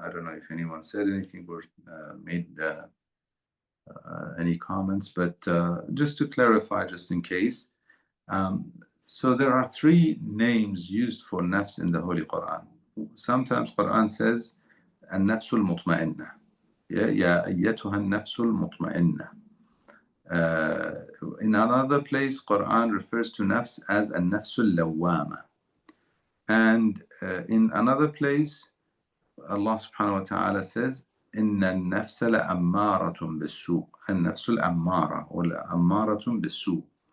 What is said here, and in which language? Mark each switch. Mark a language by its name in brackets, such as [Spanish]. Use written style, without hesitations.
[English] I don't know if anyone said anything or made any comments, but just to clarify, just in case. So there are three names used for nafs in the Holy Quran. Sometimes Quran says [Arabic] النفس المطمئنة. يا أيتها النفس المطمئنة. [English] In another place, Quran refers to nafs as [Arabic] النفس اللوامة. [English] And in another place, Allah subhanahu wa ta'ala says, [Arabic] إن النفس لأمارة بالسوء. النفس الأمارة ولا أمارة بالسوء.